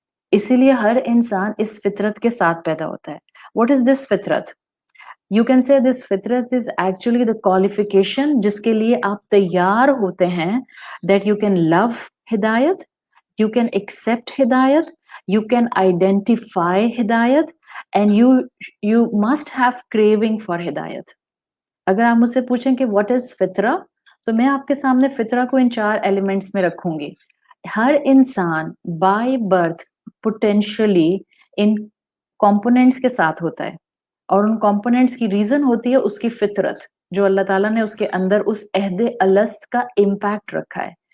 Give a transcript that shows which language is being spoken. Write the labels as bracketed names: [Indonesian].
[Urdu] اسی لیے ہر انسان اس فطرت کے ساتھ پیدا ہوتا ہے. [English] What is this فطرت؟ You can say this فطرت is actually the qualification [Urdu] جس کے لیے آپ تیار ہوتے ہیں [English] That you can love ہدایت، you can accept ہدایت، you can identify ہدایت، and you must have craving for hidayat. [Urdu] اگر آپ مجھ سے پوچھیں کہ [English] what is [Urdu] فطرہ تو میں آپ کے سامنے فطرہ کو ان 4 ایلیمنٹس میں رکھوں گی. ہر انسان by birth potentially in components کے ساتھ ہوتا ہے اور ان کمپوننٹس کی ریزن ہوتی ہے اس کی فطرت جو اللہ تعالیٰ نے اس کے اندر اس عہد الست کا امپیکٹ رکھا ہے.